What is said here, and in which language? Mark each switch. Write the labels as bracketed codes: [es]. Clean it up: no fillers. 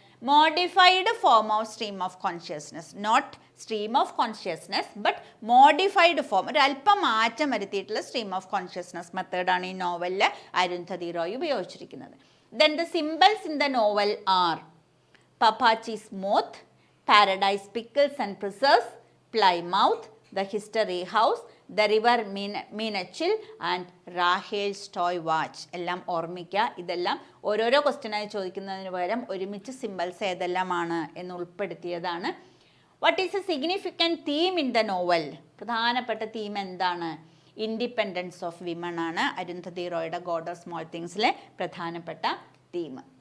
[en] Modified form of stream of consciousness. Not stream of consciousness but modified form, [ml] ഒരു അല്പം മാറ്റം വരുത്തിയിട്ടുള്ള stream of consciousness മെത്തേഡാണ് ഈ നോവലിൽ അരുന്ധതി റോയ് ഉപയോഗിച്ചിരിക്കുന്നത്. [en] Then the symbols in the novel are Papachi's moth, Paradise Pickles and Preserves, Plymouth, The History House, The River Meenachil and Rahel's Toy Watch. [ml] എല്ലാം ഓർമ്മിക്കുക. ഇതെല്ലാം ഓരോരോ ക്വസ്റ്റ്യനായി ചോദിക്കുന്നതിന് പകരം ഒരുമിച്ച് സിംബൽസ് ഏതെല്ലാമാണ് എന്ന് ഉൾപ്പെടുത്തിയതാണ്. [en] What is a significant theme in the novel? [ml] പ്രധാനപ്പെട്ട theme എന്താണ്? ഇൻഡിപെൻഡൻസ് ഓഫ് വിമൺ ആണ് അരുന്ധതി റോയുടെ ഗോഡ് ഓഫ് സ്മോൾ തിങ്സിലെ പ്രധാനപ്പെട്ട തീം.